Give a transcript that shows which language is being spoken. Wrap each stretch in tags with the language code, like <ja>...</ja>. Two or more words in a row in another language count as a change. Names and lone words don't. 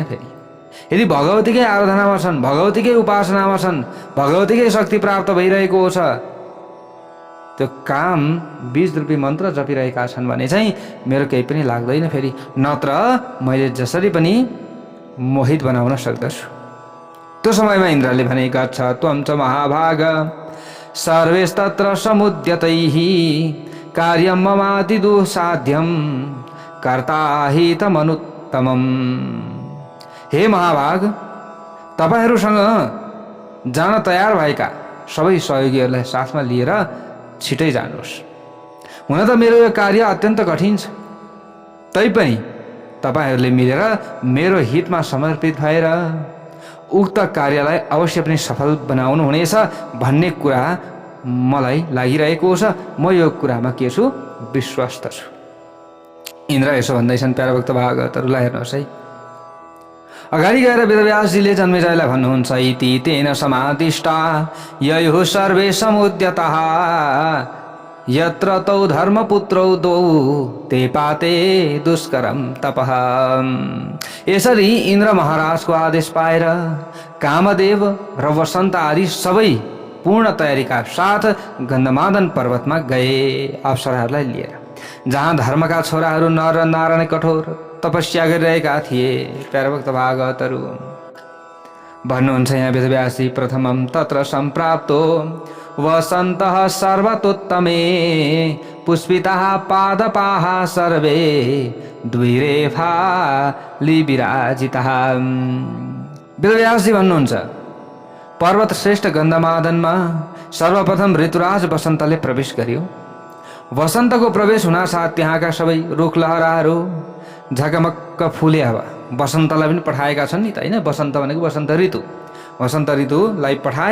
<ne>फेरि यदि भगवतीकै आराधनामा छन्, भगवतीकै उपासनामा छन्, भगवतीकै शक्ति प्राप्त भइरहेको छ, त्यो काम बीज रूपी मन्त्र जपिरहेका छन् भने चाहिँ मेरो केही पनि लाग्दैन। फेरि नत्र मैले जसरी पनि मोहित बनाउन सक्दछु। त्यो समयमा इन्द्रले भने,</ne> <sa>गच्छ त्वं च महाभाग सर्वेस्तत्र समुद्यतैः कार्यं ममाति दुःसाध्यं कर्ता हि तमनुत्तमम्।</sa> <ne>हे महाभाग, तपाईहरूसँग जान तयार भएका सबै सहयोगीहरूलाई साथमा लिएर छिटै जानुहोस्। हुन त मेरो यो कार्य अत्यन्त कठिन छ, तैपनि तपाईहरूले मिलेर मेरो हितमा समर्पित भएर उक्त कार्यलाई अवश्य पनि सफल बनाउनु हुनेछ भन्ने कुरा मलाई लागिरहेको छ। म यो कुरामा के छु, विश्वस्त छु। इन्द्र यसो भन्दैछन्। प्यारा भक्त भागवतहरूलाई हेर्नुहोस् है, अगाडि गएर वेदव्यासजीले जन्मेजयलाई भन्नुहुन्छ,</ne> <sa>इति तेन समादिष्टा ययुः सर्वे समुद्यतः यत्र तौ धर्मपुत्रौ द्वौ ते पाते दुष्करम तपः।</sa> <ne>यसरी इन्द्र महाराजको आदेश पाएर कामदेव र वसन्त आदि सबै पूर्ण तयारीका साथ गन्धमादन पर्वतमा गए अप्सराहरूलाई लिएर, जहाँ धर्मका छोराहरू नर र नारायण कठोर तपस्या गरिरहेका थिए। प्यारा भक्त भागवतहरू भन्नुहुन्छ यहाँ वेदव्यासजी,</ne> <sa>प्रथमं तत्र सम्प्राप्तो वसन्तः सर्वतोत्तमे पुष्पिताः पादपाः सर्वे द्विरेफालि विराजिताः।</sa> <ne>वेदव्यासजी भन्नुहुन्छ, पर्वत श्रेष्ठ गन्धमादनमा सर्वप्रथम ऋतुराज वसन्तले प्रवेश गर्यो। वसन्तको प्रवेश हुनासाथ त्यहाँका सबै रुख लहराहरू झकमक्क फुले। अब वसन्तलाई पनि पठाएका छन् नि त, होइन? वसन्त भनेको वसन्त ऋतु, वसन्त ऋतुलाई पठाए।</ne>